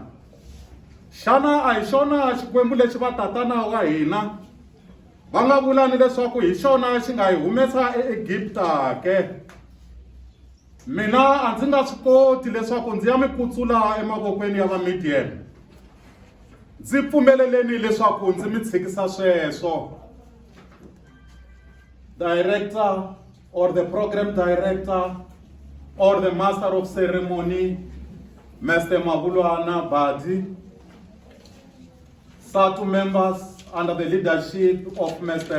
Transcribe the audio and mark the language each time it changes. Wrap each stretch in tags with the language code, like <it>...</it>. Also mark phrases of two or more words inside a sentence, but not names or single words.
<ts>Xana a hi xona xikwembu lexi va tatana wa hina va nga vula ni leswaku hi xona xi nga hi humesa eEgipta ke? Mina a ndzi nga swi koti leswaku ndzi ya mi kutsula emavokweni ya va Midian. Ndzi pfumeleleni leswaku ndzi mi tshikisa sweswo.</ts> <en>Director or the program director or the master of ceremony, Mr. Mabulwana Badi, SATU members under the leadership of Mr.</en>